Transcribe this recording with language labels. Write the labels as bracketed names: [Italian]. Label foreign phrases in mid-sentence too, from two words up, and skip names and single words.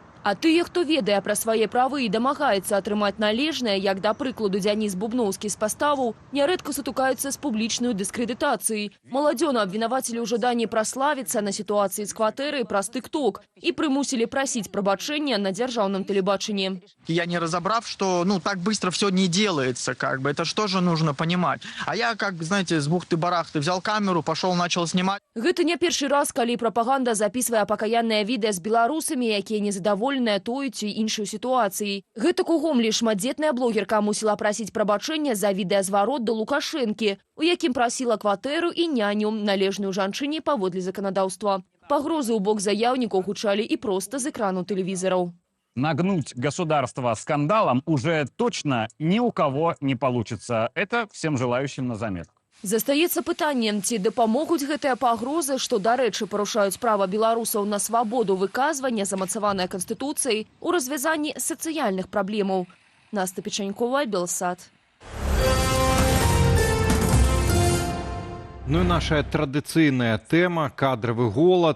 [Belarusian] А тыя, хто ведае пра свае правы і дамагаецца атрымаць належнае, як да прыкладу Дзяніс Бубноўскі з паставаў, нярэдка сутыкаюцца з публічнай дыскрэдытацыяй. Маладзёна абвінавацілі ў жаданні праславіцца на сітуацыі з кватэрай праз тык-ток і прымусілі прасіць прабачэння на дзяржаўным тэлебачанні. [Russian] Я не разобрав, что так быстро все не делается, это что же нужно понимать. А я, знаете, с бухты-барахты взял камеру, пошел, начал снимать. [Belarusian] Гэта не першы раз, калі прапаганда запісвае пакаяннае відэа з беларусамі, якія незадаволеныя той ці іншай сітуацыяй. Гэта кугомлі шматдзетная блогерка мусіла прасіць прабачэння за відэазварот да Лукашэнкі, у якім прасіла кватэру і няню, належную жанчыне паводле заканадаўства. Пагрозы ў бок заяўнікаў гучалі і проста з экрану тэлевізараў. [Russian] Нагнуть государство скандалом уже точно ни у кого не получится. Это всем желающим на заметку. [Belarusian] Застаецца пытанне, ці дапамогуць гэтыя пагрозы, што, дарэчы, парушаюць права беларусаў на свабоду выказвання, замацаванае Канстытуцыяй, у развязанні сацыяльных праблемаў. Наста Печанькова, Белсат. Ну і наша традыцыйная тэма – кадравы голад.